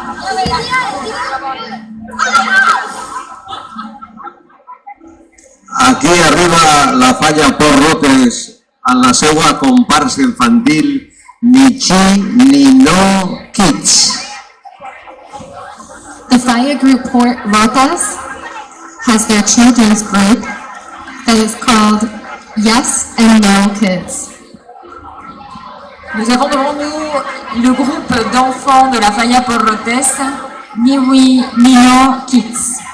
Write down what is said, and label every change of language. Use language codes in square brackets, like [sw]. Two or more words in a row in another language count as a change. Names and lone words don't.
[ca] Aquí arriba la Falla Port Rotes a la seva comparsa infantil Ni Chi Ni No Kids. [en] The Falla Group Port Rotes has their children's group that is called Yes and No Kids. [fr] Nous avons devant nous le groupe d'enfants de la Falla Port Rotes, Ni Oui Ni No Kids.